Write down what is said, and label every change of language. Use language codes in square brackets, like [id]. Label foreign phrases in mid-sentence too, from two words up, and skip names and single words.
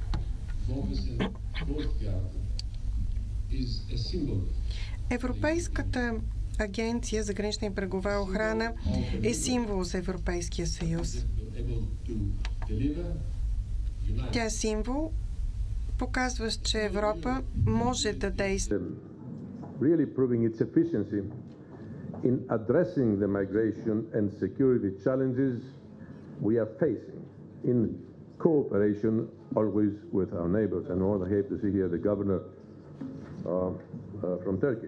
[bg] Европейската агенция за гранична и брегова охрана е символ за Европейския съюз. Тя е символ, показващ, че Европа може да действа. [en] Really proving its efficiency in addressing the migration and security challenges we are facing in cooperation always with our neighbors. And all I have to see here the governor from Turkey.